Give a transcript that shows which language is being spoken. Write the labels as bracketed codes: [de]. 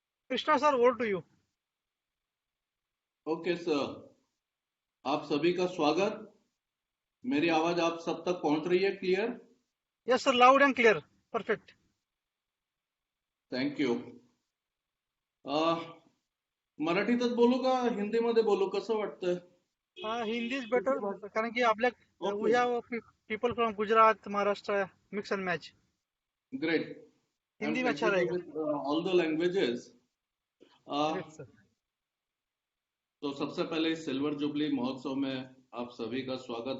[en] Krishna sir, over to you. [hi] Okay sir, आप सभी का स्वागत। मेरी आवाज आप सब तक पहुंच रही है clear? [en] Yes sir, loud and clear, perfect. Thank you. [mr] मराठीतच बोलू का हिंदीमध्ये बोलू, कसं वाटतंय? हिंदी [en] is better, [mr] कारण की आपल्या [en] Okay. We have people from Gujarat, Maharashtra, mix and match. Great. [hi] Hindi में अच्छा रहेगा। [en] All the languages. Great sir. [hi] तो सबसे पहले इस सिल्वर जुबली महोत्सव में आप सभी का स्वागत।